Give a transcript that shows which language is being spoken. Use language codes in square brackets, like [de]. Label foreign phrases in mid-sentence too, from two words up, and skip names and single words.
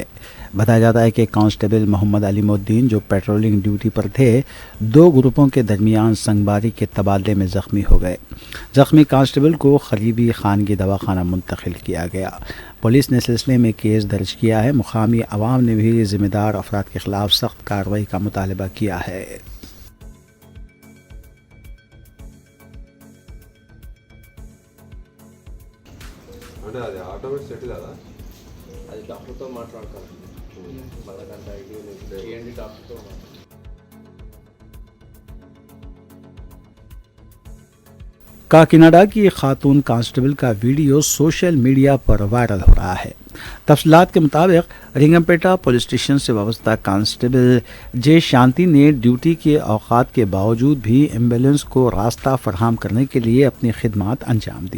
[ur] بتایا جاتا ہے کہ کانسٹیبل محمد علیم الدین جو پیٹرولنگ ڈیوٹی پر تھے 2 گروپوں کے درمیان سنگ باری کے تبادلے میں زخمی ہو گئے۔ زخمی کانسٹیبل کو قریبی خانگی دواخانہ منتقل کیا گیا۔ پولیس نے سلسلے میں کیس درج کیا ہے۔ مقامی عوام نے بھی ذمہ دار افراد کے خلاف سخت کارروائی کا مطالبہ کیا ہے۔ [te] అది [en] automatic settle [te] కదా అది డాక్టర్తో మాట్లాడతాను వాళ్ళకంత ఐడియా లేదు ఏంటి డాక్టర్తో [ur] کاکیناڈا کی خاتون کانسٹیبل کا ویڈیو سوشل میڈیا پر وائرل ہو رہا ہے۔ تفصیلات کے مطابق رنگمپیٹا پولیس اسٹیشن سے وابستہ کانسٹیبل جے شانتی نے ڈیوٹی کے اوقات کے باوجود بھی ایمبولینس کو راستہ فراہم کرنے کے لیے اپنی خدمات انجام دی۔